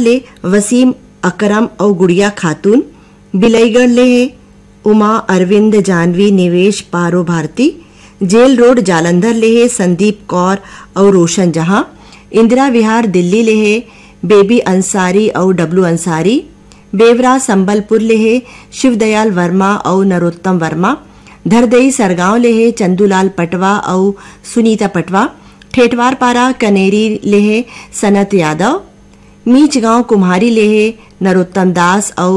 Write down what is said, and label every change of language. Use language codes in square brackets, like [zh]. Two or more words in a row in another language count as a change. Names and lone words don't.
[hne] ले वसीम अकरम और गुड़िया खातून, बिलईगढ़ ले उमा अरविंद जानवी निवेश पारो भारती, जेल रोड जालंधर ले है संदीप कौर और रोशन जहां, इंदिरा विहार दिल्ली ले है बेबी अंसारी और डब्लू अंसारी, बेवरा संबलपुर ले है शिवदयाल वर्मा और नरोत्तम वर्मा, धरदई सरगांव ले है चंदूलाल पटवा और सुनीता पटवा, ठेठवार पारा कनेरी ले है सनत यादव, मीच गांव कुम्हारी ले है नरोत्तम दास